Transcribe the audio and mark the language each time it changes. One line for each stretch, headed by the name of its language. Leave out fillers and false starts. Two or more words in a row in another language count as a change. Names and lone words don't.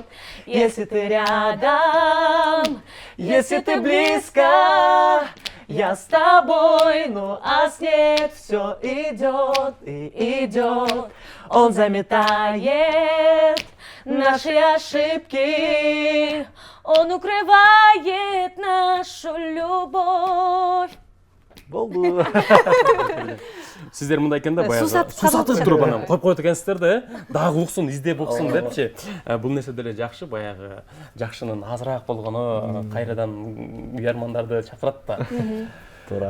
Russian: Если ты рядом, если ты близко, я с тобой, ну а снег все идет и идет. Он заметает наши ошибки, он укрывает нашу любовь.
Kyrgyz: Болду. Сиздер мындай экен да, баягы сусатып туруп анан коюп коет экенсиздер да, дагы уксун, издеп уксун депчи. Бул нерсе деле жакшы, баягы жакшынын азыраак болгону кайрадан уярмандарды чакырат да. Туура.